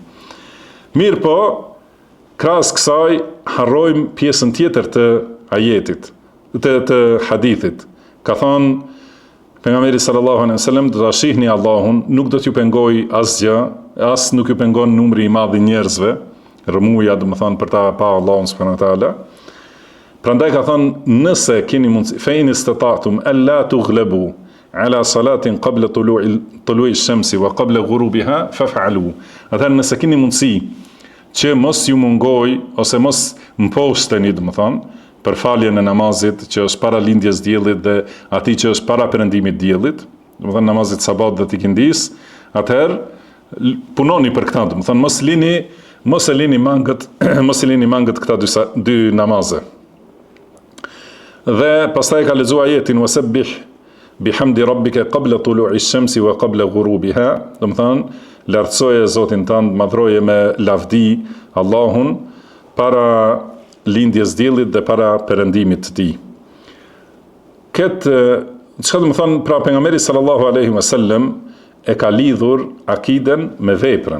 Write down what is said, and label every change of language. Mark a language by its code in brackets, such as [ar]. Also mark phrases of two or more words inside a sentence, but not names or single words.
[sq] Mirë po, krahas kësaj harrojmë pjesën tjetër të ajetit, të hadithit. Ka thënë pejgamberi [ar] صلى الله عليه وسلم, [sq] do ta shihni Allahun, nuk do t'ju pengoj asgjë, as nuk ju pengon numri i madh i njerëzve, rëmuja domethënë për ta pa Allahun [ar] سبحانه وتعالى. [sq] Prandaj ka thënë, nëse keni mundësi, [ar] فإن استطعتم ألا تغلبوا على صلاة قبل طلوع الشمس وقبل غروبها فافعلوا. [sq] Atëherë nëse keni mundësi që mos ju mungoj ose mos mposhteni, domethënë, për faljen e namazit që është para lindjes diellit dhe atij që është para perëndimit diellit, domethënë namazit sabat dhe ikindis, atëherë punoni për këtë, domethënë mos e lini mangët këta dy namaze. Dhe pastaj ka lexuar ajetin [ar] وسبح بحمد ربك قبل طلوع الشمس وقبل غروبها, [sq] do të thonë lartësoje Zotin tënd, madhroje me lavdi Allahun para lindjes diellit dhe para perëndimit të tij. Çka do të thonë, pra pejgamberi [ar] صلى الله عليه وسلم [sq] e ka lidhur akiden me veprën.